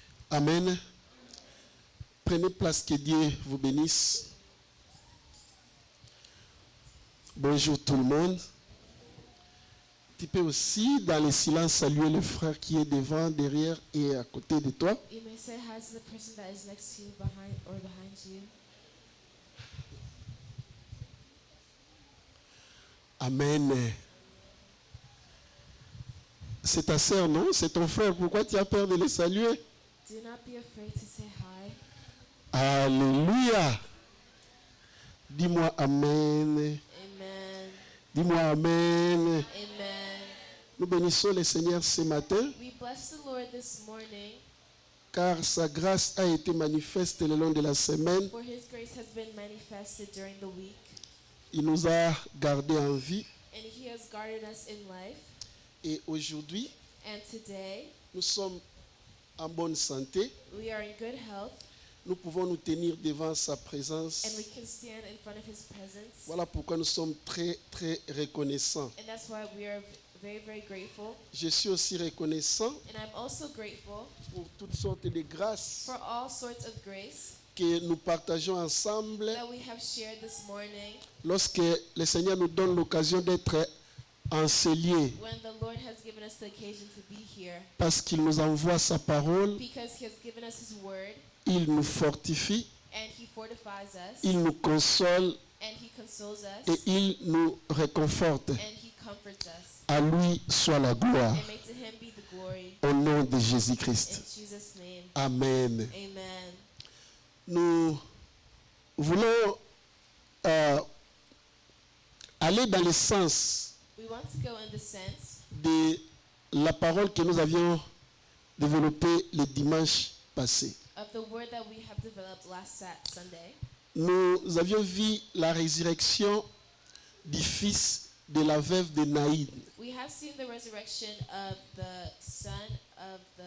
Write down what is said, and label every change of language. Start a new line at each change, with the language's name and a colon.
French: Amen. Prenez place, que Dieu vous bénisse. Bonjour tout le monde. Tu peux aussi, dans le silence, saluer le frère qui est devant, derrière et à côté de toi.
English: You may say hi to the person that is next to you, behind you. Amen.
French: C'est ta sœur, non? C'est ton frère. Pourquoi tu as peur de le saluer?
English: Do not be afraid to say hi.
French: Alléluia. Dis-moi Amen. Amen. Dis-moi Amen. Amen. Nous bénissons le Seigneur ce matin,
English: We bless the Lord this morning,
French: car sa grâce a été manifeste le long de la semaine.
English: for His grace has been manifested during the week,
French: Il nous a gardés en vie.
English: and He has guarded us in life.
French: Et aujourd'hui,
English: And today,
French: nous sommes en bonne santé.
English: we are in good health,
French: Nous pouvons nous tenir devant sa présence.
English: and we can stand in front of His presence.
French: Voilà pourquoi nous sommes très, très reconnaissants.
English: And that's why we are very, very grateful.
French: Je suis aussi reconnaissant
English: And I'm also grateful
French: pour toutes sortes de grâces
English: for all sorts of grace
French: que nous partageons ensemble
English: that we have shared this morning
French: lorsque le Seigneur nous donne l'occasion d'être en ces lieux,
English: when the Lord has given us the occasion to be here,
French: parce qu'il nous envoie sa parole,
English: because He has given us His word
French: il nous fortifie,
English: and He fortifies us
French: il nous console
English: and He consoles us
French: et il nous réconforte.
English: and He comforts us.
French: À lui soit la gloire
English: And may to Him be the glory.
French: au nom de
English: In
French: Jésus-Christ.
English: Jesus' name,
French: Amen.
English: amen.
French: Nous voulons aller dans le sens
English: We want to go in the sense
French: de la parole que nous avions développée le dimanche passé.
English: of the word that we have developed last Sunday.
French: Nous avions vu la résurrection du fils de la veuve de Naïn.
English: We have seen the resurrection of the son of